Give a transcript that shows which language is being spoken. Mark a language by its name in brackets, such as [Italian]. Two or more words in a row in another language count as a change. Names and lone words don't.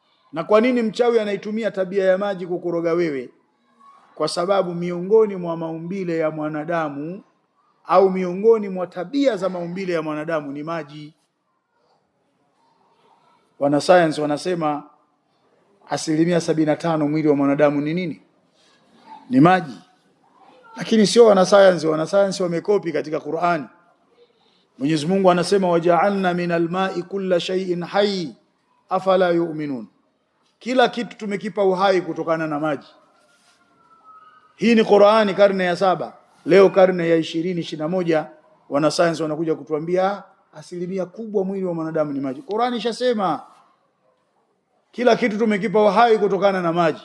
[Swahili] Na kwa nini mchawi anaitumia tabia ya maji kukoroga wewe? Kwa sababu miongoni mwa maumbile ya mwanadamu au miongoni mwa tabia za maumbile ya mwanadamu ni maji. Wanasayansi wanasema 75% mwili wa mwanadamu ni nini? Ni maji. Lakini sio wanasayansi wamekopi katika Qur'ani. Mwenyezi Mungu anasema [Arabic] وجعلنا من الماء كل شيء حي أفلا يؤمنون. [Swahili] Kila kitu tumekipa uhai kutokana na maji. Hii ni Qur'ani karne ya 7. Leo karne ya 2021 wanasayansi wanakuja kutuambia 1% mwili wa mwanadamu ni maji. Qur'ani ishasema kila kitu tumekipa uhai kutokana na maji.